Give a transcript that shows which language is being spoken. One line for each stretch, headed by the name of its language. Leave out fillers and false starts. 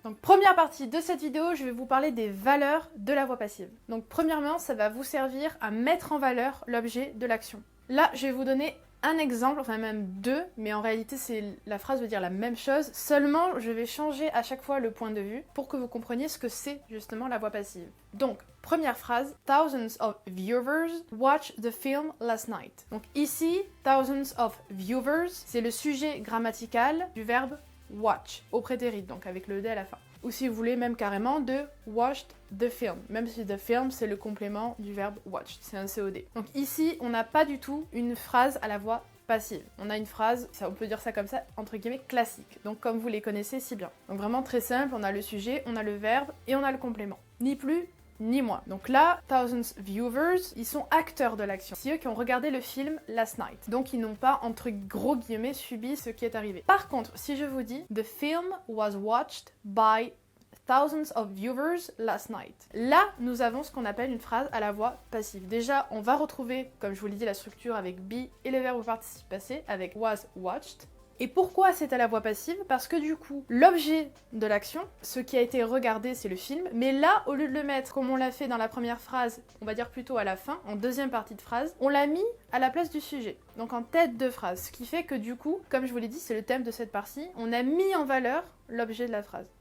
French: Donc première partie de cette vidéo, je vais vous parler des valeurs de la voix passive. Donc premièrement, ça va vous servir à mettre en valeur l'objet de l'action. Là, je vais vous donner un exemple, enfin même deux, mais en réalité la phrase veut dire la même chose, seulement je vais changer à chaque fois le point de vue pour que vous compreniez ce que c'est justement la voix passive. Donc, première phrase,
English: thousands of viewers watched the film last night.
French: Donc ici,
English: thousands of viewers,
French: c'est le sujet grammatical du verbe watch, au prétérit, donc avec le D à la fin. Ou si vous voulez même carrément de
English: watched the film,
French: même si the film c'est le complément du verbe watch, c'est un COD. Donc ici, on n'a pas du tout une phrase à la voix passive. On a une phrase, on peut dire ça comme ça, entre guillemets classique, donc comme vous les connaissez si bien. Donc vraiment très simple, on a le sujet, on a le verbe et on a le complément. Ni plus, ni moins. Donc là,
English: thousands viewers,
French: ils sont acteurs de l'action. C'est eux qui ont regardé le film
English: last night.
French: Donc ils n'ont pas, entre gros guillemets, subi ce qui est arrivé. Par contre, si je vous dis
English: the film was watched by thousands of viewers last night.
French: Là, nous avons ce qu'on appelle une phrase à la voix passive. Déjà, on va retrouver, comme je vous l'ai dit, la structure avec be et le verbe au participe passé avec
English: was watched.
French: Et pourquoi c'est à la voix passive? Parce que du coup, l'objet de l'action, ce qui a été regardé, c'est le film, mais là, au lieu de le mettre comme on l'a fait dans la première phrase, on va dire plutôt à la fin, en deuxième partie de phrase, on l'a mis à la place du sujet, donc en tête de phrase, ce qui fait que du coup, comme je vous l'ai dit, c'est le thème de cette partie, on a mis en valeur l'objet de la phrase.